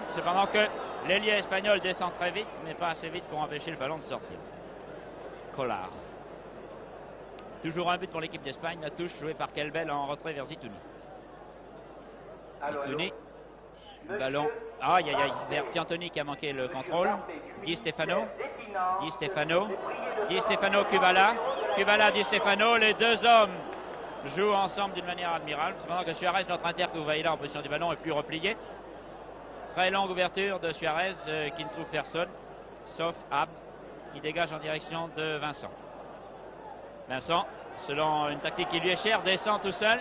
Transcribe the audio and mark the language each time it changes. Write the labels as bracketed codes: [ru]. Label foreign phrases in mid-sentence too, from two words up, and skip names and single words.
[fr] Cependant que l'ailier espagnol descend très vite, mais pas assez vite pour empêcher le ballon de sortir. Collard. Toujours un but pour l'équipe d'Espagne. La touche jouée par Kelbel en retrait vers Zitouni. Zitouni. Le ballon. Aïe aïe aïe. Vers Piantoni qui a manqué le contrôle. Di Stefano. Di Stefano. Di Stefano, Kubala. Kubala, Di Stefano. Les deux hommes jouent ensemble d'une manière admirable. Cependant que Suarez, notre inter que vous voyez là en position du ballon, est plus replié. Très longue ouverture de Suarez qui ne trouve personne, sauf Ab, qui dégage en direction de Vincent. Vincent, selon une tactique qui lui est chère, descend tout seul.